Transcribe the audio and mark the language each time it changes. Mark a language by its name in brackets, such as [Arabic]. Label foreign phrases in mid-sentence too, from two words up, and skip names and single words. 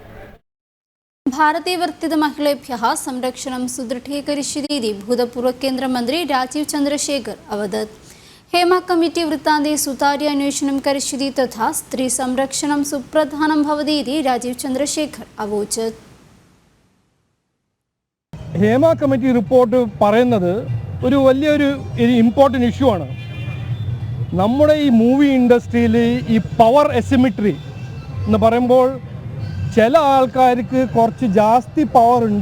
[Sanskrit] भारतीयवर्तितमहिळेभ्यः संरक्षणं सुदृढीकरिष्यतीति भूतपूर्वकेन्द्रमन्त्री राजीव चन्द्रशेखर अवदत्. हेमा कमिटी वृत्तान्ते सुतार्यान्वेषणं करिष्यति तथा स्त्रीसंरक्षणं सुप्रधानं भवति इति राजीव चन्द्रशेखर अवोचत्. [Malayalam] ഹേമ കമ്മിറ്റി റിപ്പോർട്ട് പറയുന്നത് ഒരു വലിയൊരു [English] important issue [Malayalam] ആണ്. നമ്മുടെ ഈ [English] movie industry [Malayalam] ഈ [English] power asymmetry [Malayalam] എന്ന് പറയുമ്പോൾ ചില ആൾക്കാർക്ക് കുറച്ച് ജാസ്തി പവർ ഉണ്ട്.